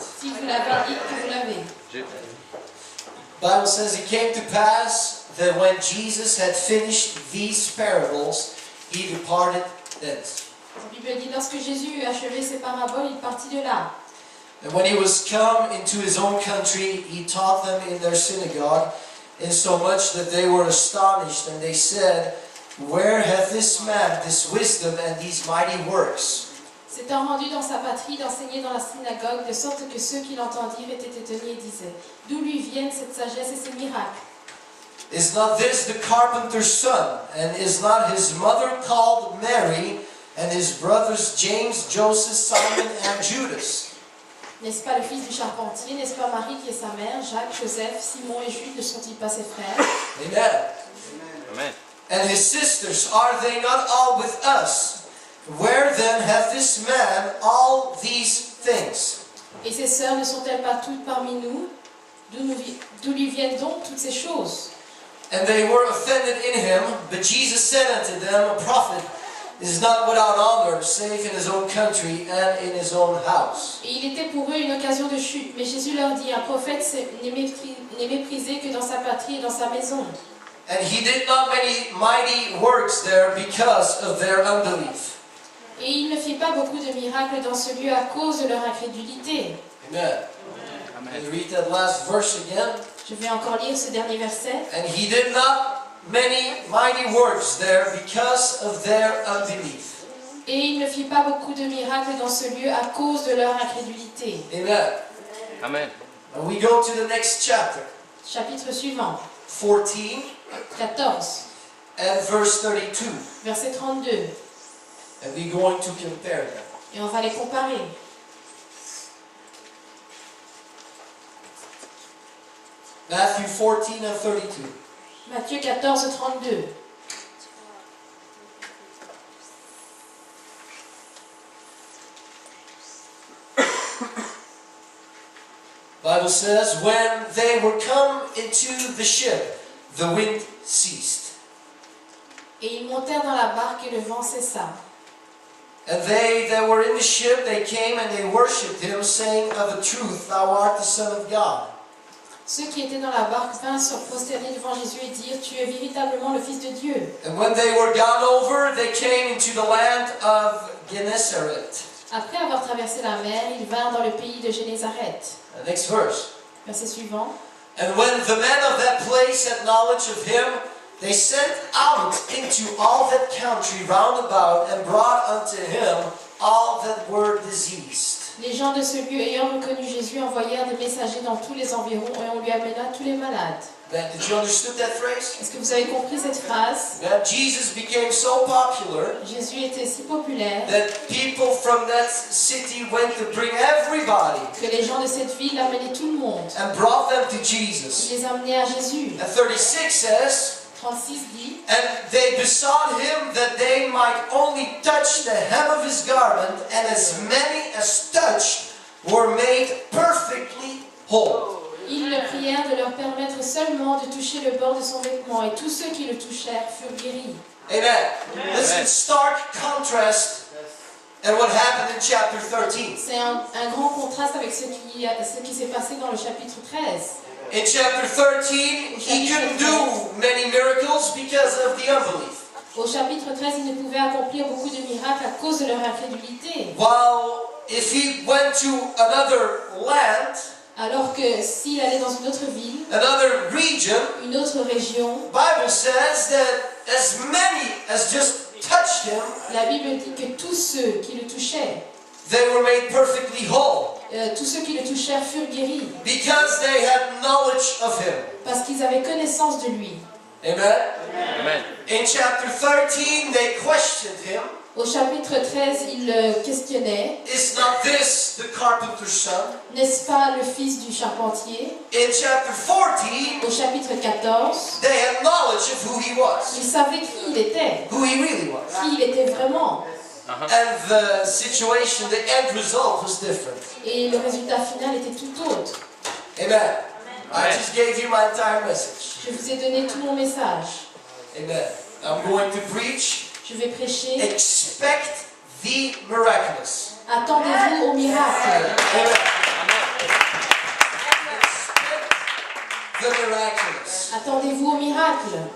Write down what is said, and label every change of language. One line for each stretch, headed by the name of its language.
French: Si vous l'avez, dites que vous l'avez.
English: Bible says it came to pass that when Jesus had finished these parables, he departed thence.
French: La Bible dit, lorsque Jésus eut achevé ses paraboles, il partit de là.
English: And when he was come into his own country, he taught them in their synagogue, insomuch that they were astonished, and they said, Where hath this man this wisdom and these mighty works?
French: S'étant rendu dans sa patrie, d'enseigner dans la synagogue, de sorte que ceux qui l'entendirent étaient étonnés et disaient, d'où lui viennent cette sagesse et ces miracles?
English: Is not this the carpenter's son? And is not his mother called Mary, and his brothers James, Joseph, Simon, and Judas?
French: N'est-ce pas le fils du charpentier? N'est-ce pas Marie qui est sa mère? Jacques, Joseph, Simon et Jude ne sont-ils pas ses frères? Amen. Amen.
English: And his sisters, are they not all with us? Where then hath this man all these things?
French: Et ses sœurs ne sont-elles pas toutes parmi nous? D'où lui viennent donc toutes ces choses?
English: And they were offended in him, but Jesus said unto them, A prophet is not without honor, save in his own country and in his own house.
French: Et il était pour eux une occasion de chute, mais Jésus leur dit, un prophète n'est méprisé que dans sa patrie et dans sa maison.
English: And he did not many mighty works there because of their unbelief.
French: Et il ne fit pas beaucoup de miracles dans ce lieu à cause de leur incrédulité. Amen.
English: Can you read that last verse again?
French: Je vais encore lire ce dernier verset.
English: And he did not many mighty works there because of their unbelief.
French: Et il ne fit pas beaucoup de miracles dans ce lieu à cause de leur incrédulité. Amen. Amen.
English: And we go to the next chapter,
French: Chapitre suivant, 14 14,
English: and verse 32.
French: verset 32.
English: And we're going to compare them.
French: Et on va les comparer.
English: Matthew 14 and 32.
French: Matthieu 14, 32.
English: Bible says, when they were come into the ship, the wind ceased.
French: Et ils montèrent dans la barque et le vent cessa.
English: And they that were in the ship, they came and they worshipped him, saying, Of a truth, thou art the Son of God.
French: Ceux qui étaient dans la barque vinrent se prosterner devant Jésus et dirent, Tu es véritablement le Fils de Dieu.
English: And when they were gone over, they came into the land of Gennesaret.
French: Après avoir traversé la mer, ils vinrent dans le pays de Génézareth.
English: The next verse.
French: Verset suivant.
English: And when the men of that place had knowledge of him, they sent out into all that country round about, and brought unto him all that were diseased.
French: Les gens de ce lieu, ayant reconnu Jésus, envoyèrent des messagers dans tous les environs et on lui amena tous les malades.
English: Did you understand that phrase?
French: Est-ce que vous avez compris cette phrase?
English: That Jesus became so popular
French: Jésus était si populaire
English: that people from that city went to bring everybody
French: que les gens de cette ville amenaient tout le monde.
English: and brought them to
French: Il
English: Jesus.
French: les amenait à Jésus.
English: And 36 says,
French: 36 dit,
English: And they besought him that they might only touch the hem of his garment, and as many as touched were made perfectly whole.
French: ils le prièrent de leur permettre seulement de toucher le bord de son vêtement, et tous ceux qui le touchèrent furent guéris. Amen.
English: This is in stark contrast and what happened in chapter 13.
French: C'est un grand contraste avec ce qui s'est passé dans le chapitre 13.
English: In chapter 13, he couldn't do many miracles because of the unbelief.
French: Au chapitre 13, ils ne pouvaient accomplir beaucoup de miracles à cause de leur incrédulité.
English: While if he went to another land,
French: Alors que s'il allait dans une autre ville,
English: another region,
French: une autre région,
English: Bible says that as many as just touched him,
French: la Bible dit que tous ceux qui le touchaient,
English: they were made perfectly whole
French: tous ceux qui le touchèrent furent guéris,
English: because they had knowledge of him.
French: parce qu'ils avaient connaissance de lui. Amen. Amen.
English: In chapter 13, they questioned him.
French: Au chapitre 13, ils le questionnaient.
English: Is not this the carpenter's son?
French: N'est-ce pas le fils du charpentier?
English: In chapter 14,
French: Au chapitre 14,
English: they had knowledge of who he was,
French: ils savaient qui il était,
English: who he really was.
French: qui il était vraiment.
English: And the situation, the end result was different.
French: Et le résultat final était tout autre.
English: Amen. I just gave you my entire message.
French: Je vous ai donné tout mon message.
English: Amen. I'm going to preach.
French: Je vais prêcher.
English: Expect the miraculous.
French: Attendez-vous au miracle.
English: Amen. Expect the miraculous.
French: Attendez-vous au miracle.